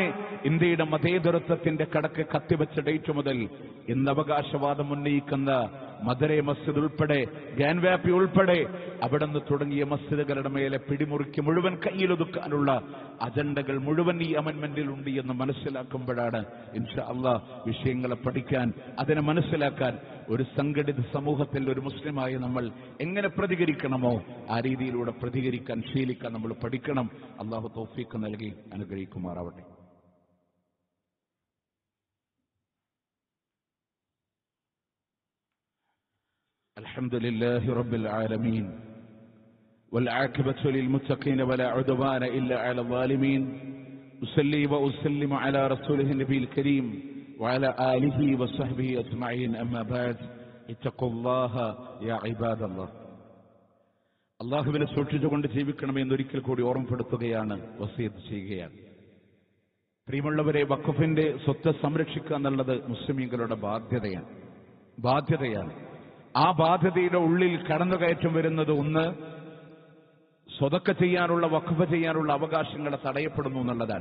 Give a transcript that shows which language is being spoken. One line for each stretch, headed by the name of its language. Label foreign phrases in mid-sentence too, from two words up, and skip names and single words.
Malayalam: ഇന്ത്യയുടെ മതേതരത്വത്തിന്റെ കടക്ക് കത്തിവെച്ച ഡേറ്റ് മുതൽ ഇന്ന് അവകാശവാദം ഉന്നയിക്കുന്ന മദരെ മസ്ജിദ് ഉൾപ്പെടെ, ഗ്യാൻവാപ്പി ഉൾപ്പെടെ അവിടെ നിന്ന് തുടങ്ങിയ മസ്ജിദുകളുടെ മേലെ പിടിമുറുക്കി മുഴുവൻ കയ്യിലൊതുക്കാനുള്ള അജണ്ടകൾ മുഴുവൻ ഈ അമെന്റ്മെന്റിൽ ഉണ്ട് എന്ന് മനസ്സിലാക്കുമ്പോഴാണ്
Arabic: إن شاء الله
Malayalam: വിഷയങ്ങളെ പഠിക്കാൻ, അതിനെ മനസ്സിലാക്കാൻ ഒരു സംഘടിത സമൂഹത്തിൽ ഒരു മുസ്ലിമായി നമ്മൾ എങ്ങനെ പ്രതികരിക്കണമോ ആ രീതിയിലൂടെ പ്രതികരിക്കാൻ, ശീലിക്കാൻ നമ്മൾ പഠിക്കണം. അല്ലാഹു തൗഫീഖ് നൽകി അനുഗ്രഹിക്കുമാറാവട്ടെ.
Arabic: الحمد لله رب العالمين والعاقبة للمتقين ولا عدوان إلا على الظالمين أصلي وأسلم على رسوله النبي الكريم وعلى آله وصحبه أجمعين أما بعد اتقوا الله يا عباد الله.
Malayalam: അള്ളാഹുവിനെ സൂക്ഷിച്ചുകൊണ്ട് ജീവിക്കണമെന്ന് ഒരിക്കൽ കൂടി ഓർമ്മപ്പെടുത്തുകയാണ്, വസിയത്ത് ചെയ്യുകയാണ്. പ്രിയമുള്ളവരെ, വഖഫിന്റെ സ്വത്ത് സംരക്ഷിക്കുക എന്നുള്ളത് മുസ്ലിമീങ്ങളുടെ ബാധ്യതയാണ്. ആ ബാധ്യതയുടെ ഉള്ളിൽ കടന്നുകയറ്റം വരുന്നത് ഒന്ന്, സ്വതക്ക ചെയ്യാനുള്ള, വഖഫ് ചെയ്യാനുള്ള അവകാശങ്ങളെ തടയപ്പെടുന്നു എന്നുള്ളതാണ്.